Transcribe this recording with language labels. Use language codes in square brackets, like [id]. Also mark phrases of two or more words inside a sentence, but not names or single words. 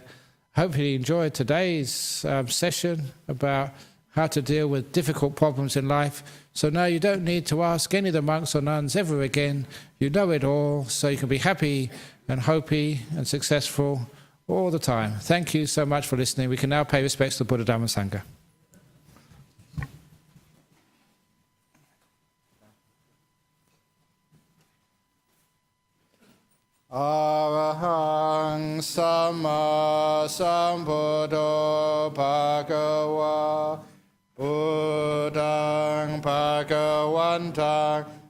[en] Hopefully you enjoyed today's session about how to deal with difficult problems in life. So now you don't need to ask any of the monks or nuns ever again. You know it all, so you can be happy and Hopi and successful all the time. Thank you so much for listening. We can now pay respects to Buddha, Dhamma, Sangha. [pi] Arahang Samma Sambuddho Bhagava Buddhang Bhagavantang